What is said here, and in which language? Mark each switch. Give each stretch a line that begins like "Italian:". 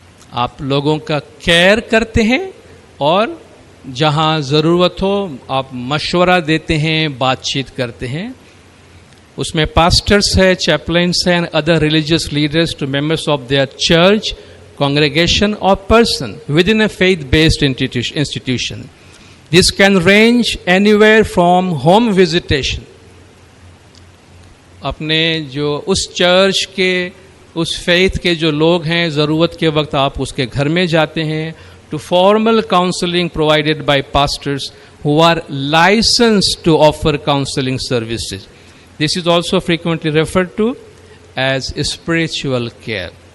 Urdu: آپ لوگوں کا کیئر کرتے ہیں اور جہاں ضرورت ہو آپ مشورہ دیتے ہیں، بات چیت کرتے ہیں. اس میں پاسٹرز ہے، چیپلنس ہیں،
English: Other religious leaders to members of their church, congregation or person within a faith-based institution. This can range anywhere from home visitation.
Urdu: اپنے جو اس چرچ کے اس فیتھ کے جو لوگ ہیں ضرورت کے وقت آپ اس کے گھر میں جاتے ہیں,
English: to formal counseling provided by pastors who are licensed to offer counseling services. This is also frequently referred to as spiritual care.